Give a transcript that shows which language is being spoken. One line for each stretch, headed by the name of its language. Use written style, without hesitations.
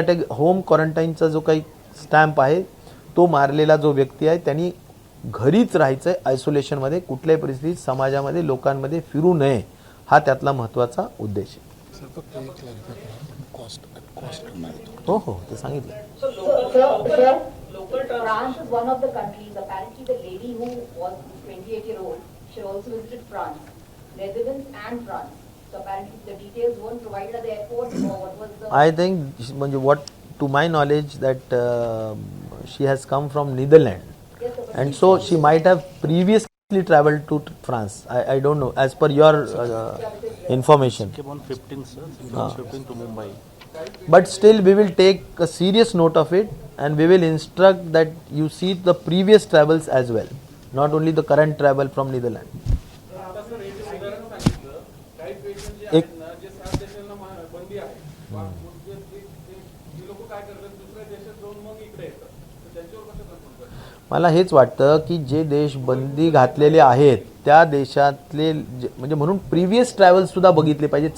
Marathi: Home क्वारंटाईनचा जो काही stamp आहे तो मारलेला जो व्यक्ती आहे त्यांनी घरीच राहायचं आहे, आयसोलेशनमध्ये, कुठल्याही परिस्थितीत समाजामध्ये लोकांमध्ये फिरू नये, हा त्यातला महत्त्वाचा उद्देश आहे. सर फक्त एक क्लॅरिफाय करा, कॉस्ट करणार आहे तो. हो हो ते सांगितलं.
English: France is one of the countries. Apparently, the lady who was 28-year-old, she also visited France, Netherlands and France. So apparently, the details weren't provided at the airport, or what was the? I think म्हणजे what to my knowledge that she has come from Netherlands, Yes, sir, but and so she might have previously traveled to France. I don't know as per your information. Came on 15th, sir. From 15th to Mumbai. But still we will take a serious note of it and we will instruct that you see the previous travels as well, not only the current travel from Netherlands.
Marathi: एक मला हेच वाटतं की जे देश बंदी घातलेले आहेत त्या देशातले म्हणजे म्हणून प्रिव्हियस ट्रॅव्हल सुद्धा बघितले पाहिजे.